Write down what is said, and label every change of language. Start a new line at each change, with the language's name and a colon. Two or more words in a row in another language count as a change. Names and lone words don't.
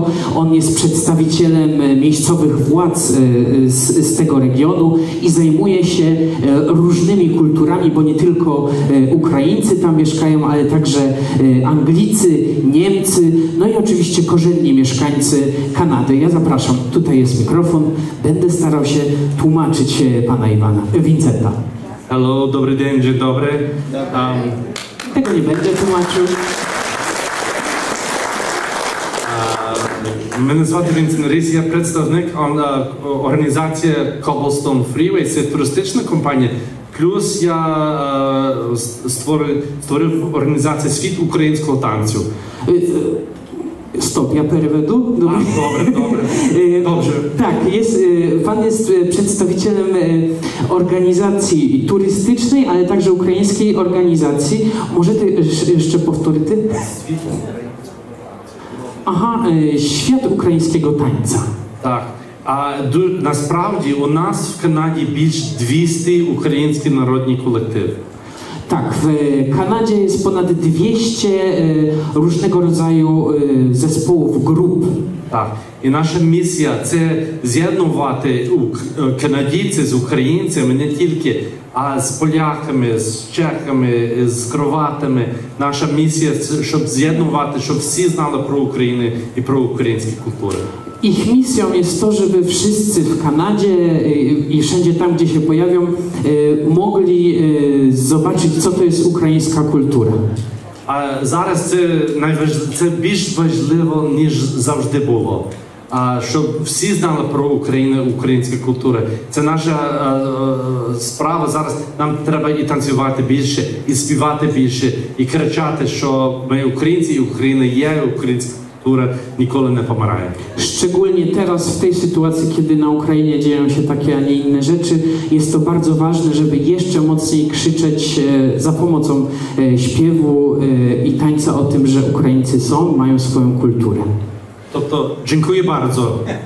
Polish: On jest przedstawicielem miejscowych władz z tego regionu i zajmuje się różnymi kulturami, bo nie tylko Ukraińcy tam mieszkają, ale także Anglicy, Niemcy, no i oczywiście korzenni mieszkańcy Kanady. Ja zapraszam, tutaj jest mikrofon, będę starał się tłumaczyć pana Vincenta. Hello, dobry dzień, dzień dobry. Tego nie będę tłumaczył.
Ukrainian: Мене звати Вінсент Ріс, я представник організації Cobblestone Freeway, це туристична компанія. Плюс я створив організацію Світ українського танцю. Stop, ja переведу.
Polish: Dobrze. Tak, pan jest przedstawicielem organizacji turystycznej, ale także ukraińskiej organizacji. Możecie jeszcze powtórzyć? Ага, świat ukraińskiego tańca.
Ukrainian: Так. А насправді у нас в Канаді більш 200 українські народні колективи.
Polish: Tak, w Kanadzie jest ponad 200 różnego rodzaju zespołów, grup.
Ukrainian: Так. І наша місія – це з'єднувати канадійців з українцями не тільки, а з поляками, з чехами, з кроватами. Наша місія – щоб з'єднувати, щоб всі знали про Україну і про українські культури.
Polish: Ich misją jest to, żeby wszyscy w Kanadzie i wszędzie tam, gdzie się pojawią, mogli zobaczyć, co to jest ukraińska kultura.
Ukrainian: А зараз це більш важливо, ніж завжди було. Щоб всі знали про Україну, українську культуру. Це наша справа зараз. Нам треба і танцювати більше, і співати більше, і кричати, що ми українці, і Україна є, українська культура ніколи не помирає.
Polish: Szczególnie teraz, w tej sytuacji, kiedy na Ukrainie dzieją się takie, a nie inne rzeczy, jest to bardzo ważne, żeby jeszcze mocniej krzyczeć za pomocą śpiewu i tańca o tym, że Ukraińcy są, mają swoją kulturę. Тобто, dziękuję bardzo.